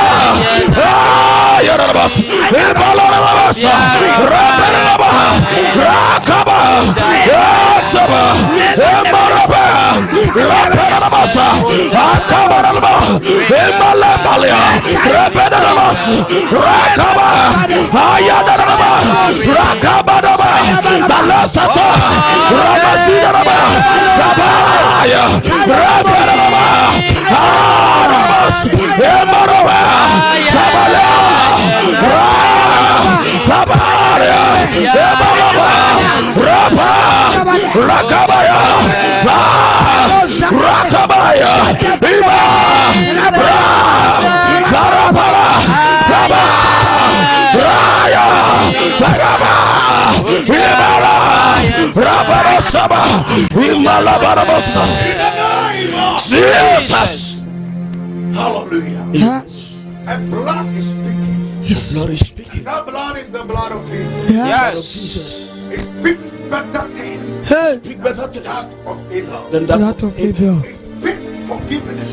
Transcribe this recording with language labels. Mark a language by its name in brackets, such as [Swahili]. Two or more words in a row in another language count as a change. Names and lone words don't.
[English] Yarabas, Ebalarabasa, Rabanaba, Rakaba, Yasaba, Emaraba, Rabanabasa, Akabaraba, Emalabalia, Rabanabas, Rakaba, Ayadaraba, Rakabadaba, Balasata, Rabazina. Kabaya, Rabaraba, Arabas, Emarova, Kabala, Kabaya, Emarova, Raba, Rakabaya, Rakabaya, Iba, Karabara, Raba, Raya, Raba, Ibara, Rabara Saba, Imalabarabasa. Jesus. Hallelujah. Yes. And blood is speaking. His Blood is speaking. That blood is the blood of Jesus. Blood of Jesus. It speaks better things hey, Speak better than things that of Abel. than blood that of Abel. It speaks forgiveness.